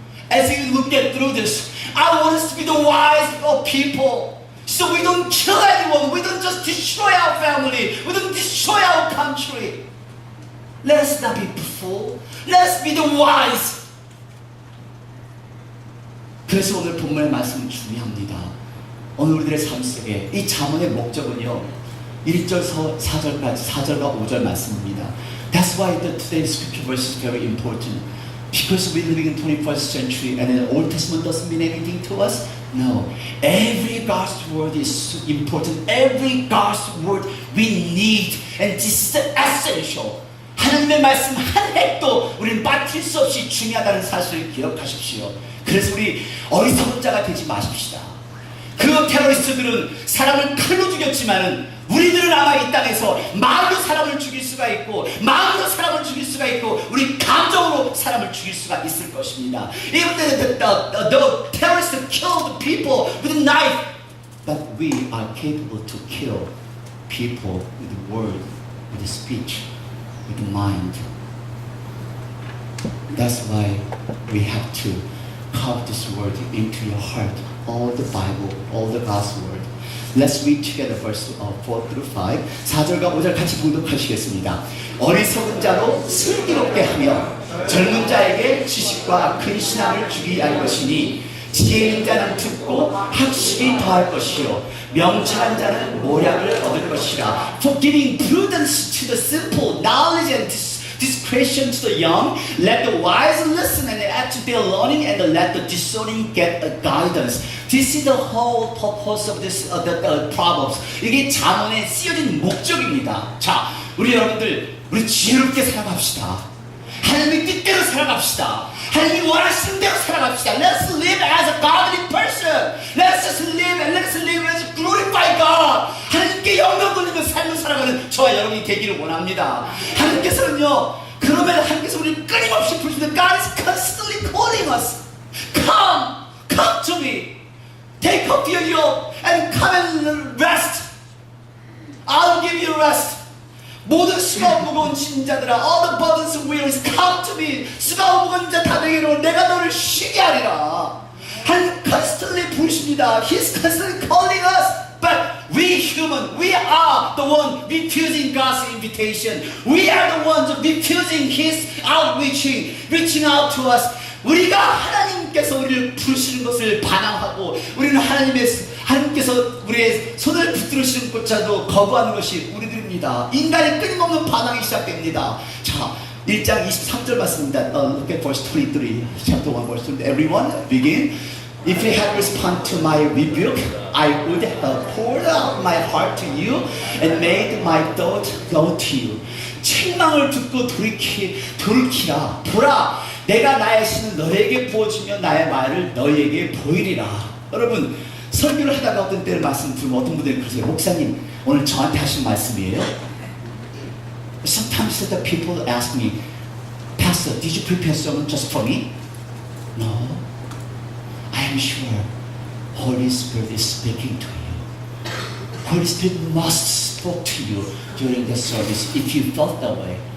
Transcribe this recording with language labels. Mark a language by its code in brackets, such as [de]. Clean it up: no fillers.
[en] As you look at through this, I want us to be the wise people. So we don't kill anyone. We don't just destroy our family. We don't destroy our country. Let us not be fool. Let us be the wise. [ko] 그래서 오늘 본문의 말씀은 중요합니다. 오늘 우리들의 삶 속에 이 잠언의 목적은요, 1절 4절과 5절 말씀입니다. [en] That's why the today's scripture verse is very important. Because we're living in 21st century and the Old Testament doesn't mean anything to us. No, every God's word is important. Every God's word we need, and this is essential. [ko] 하나님의 말씀 한 핵도 우리는 빠뜨릴 수 없이 중요하다는 사실을 기억하십시오. 그래서 우리 어리석은 자가 되지 마십시다. 그 테러리스트들은 사람을 칼로 죽였지만은 우리들은 아마 이 땅에서 마음으로 사람을 죽일 수가 있고, 마음으로 사람을 죽일 수가 있고, 우리 감정으로 사람을 죽일 수가 있을 것입니다. [en] Even the terrorists killed people with a knife, but we are capable to kill people with the word, with the speech, with the mind. That's why we have to carve this word into your heart. All the Bible, all the God's word. Let's read together verse 4 through 5. [ko] 4절과 5절 같이 봉독하시겠습니다. 어리석은 자로 슬기롭게 하며 젊은 자에게 지식과 큰 신앙을 주기 할 것이니 지혜 있는 자는 듣고 학식이 더할 것이요 명철한 자는 모략을 얻을 것이라. [en] For giving prudence to the simple, knowledge and discretion to the young, let the wise listen and add to their learning, and let the discerning get a guidance. This is the whole purpose of this the Proverbs. [ko] 이게 잠언에 쓰여진 목적입니다. 자, 우리 여러분들, 우리 지혜롭게 살아갑시다. 하나님의 뜻대로 살아갑시다. 하나님이 원하시는 대로 살아갑시다. [en] Let's live as a godly person. Let's just live and let's live as glorify God. [ko] 하나님께 영광 돌리며 삶을 살아가는 저와 여러분이 되기를 원합니다. 하나님께서는요, 그러면 하나님께서 우리를 끊임없이 부르시는 [en] God is constantly calling us. Come to me. Take up your yoke and come and rest. I'll give you rest. [ko] 모든 수고와 무거운 짐자들아, [en] all the burdens and wearies, come to me. [ko] 수고와 무거운 자 다 내게로 내가 너를 쉬게 하리라. 하나님 [en] constantly [ko] 부르십니다. [en] He's constantly calling us. But we human, we are the one refusing God's invitation. We are the ones refusing His outreaching, reaching out to us. [ko] 우리가 하나님께서 우리를 부르시는 것을 반항하고 우리는 하나님께서 우리의 손을 붙들으시는 것조차도 거부하는 것이 우리들입니다. 인간의 끊임없는 반항이 시작됩니다. 자, 1장 23절 봤습니다. [en] Look at verse 23. Chapter 1 verse 23. Everyone begin. If you had responded to my rebuke, I would have poured out my heart to you and made my thought known to you. [ko] 책망을 듣고 돌이키라. 보라, 내가 나의 신을 너에게 부어주며 나의 말을 너에게 보이리라. 여러분, 설교를 하다가 어떤 때를 말씀 들으면 어떤 분들이 그러세요. 목사님, 오늘 저한테 하신 말씀이에요? [en] Sometimes the people ask me, Pastor, did you prepare sermon just for me? No. I am sure Holy Spirit is speaking to you. Holy Spirit must speak to you during the service if you felt that way.